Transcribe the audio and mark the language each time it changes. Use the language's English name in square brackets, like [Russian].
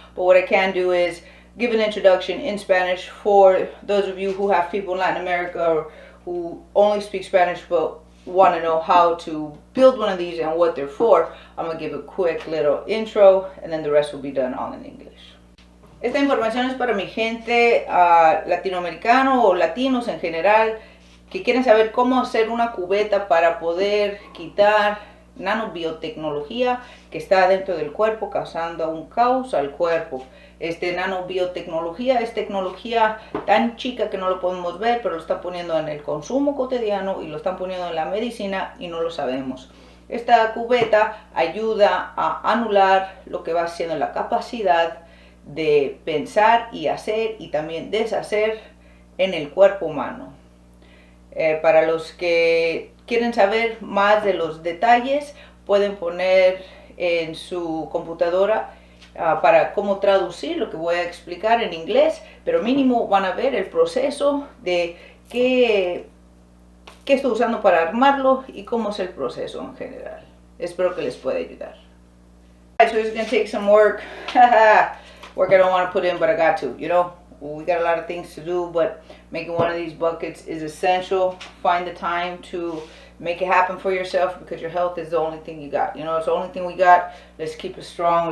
[English] But what I can do is give an introduction in Spanish for those of you who have people in Latin America or who only speak Spanish but want to know how to build one of these and what they're for. I'm going to give a quick little intro and then the rest will be done all in English. [Spanish] Esta información es para mi gente latinoamericano o latinos en general que quieren saber cómo hacer una cubeta para poder quitar nanobiotecnología que está dentro del cuerpo causando un caos al cuerpo. Nanobiotecnología es tecnología tan chica que no lo podemos ver, pero lo están poniendo en el consumo cotidiano y lo están poniendo en la medicina y no lo sabemos. Esta cubeta ayuda a anular lo que va siendo la capacidad de pensar y hacer y también deshacer en el cuerpo humano. Para los que quieren saber más de los detalles, pueden poner en su computadora para cómo traducir lo que voy a explicar en inglés, pero mínimo van a ver el proceso de qué estoy usando para armarlo y cómo es el proceso en general. Espero que les pueda ayudar. [English] Alright, so it's going to take some work. Work I don't want to put in, but I got to, you know. We got a lot of things to do, but making one of these buckets is essential. Find the time to make it happen for yourself, because your health is the only thing you got. You know, it's the only thing we got. Let's keep it strong.